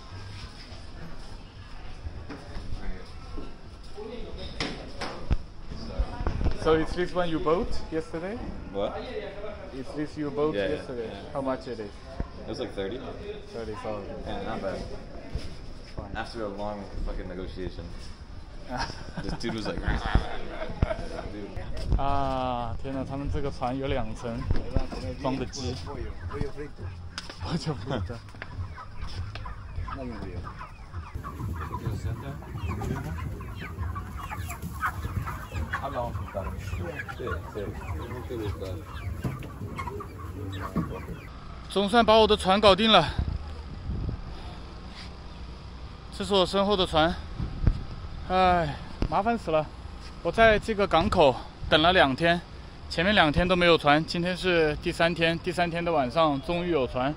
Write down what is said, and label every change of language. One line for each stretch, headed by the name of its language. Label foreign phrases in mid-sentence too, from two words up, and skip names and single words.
English: So is this one you bought yesterday? What? Is this you bought Yeah, yesterday? yeah. How much it is? It was like 30. 30 sold. Yeah, not bad. Fine. After a long fucking negotiation, this dude was like, dude.
Chinese: 啊，天哪！他们这个船有2层装的鸡，
Spanish: Pollo frito.
Chinese: 我就不知道。
Spanish: Dame un pollo. Hablamos con Carmen. Sí, sí. ¿Cómo te gusta?
Chinese: 总算把我的船搞定了。这是我身后的船，哎，麻烦死了！我在这个港口等了2天，前面2天都没有船，今天是第3天，第3天的晚上终于有船。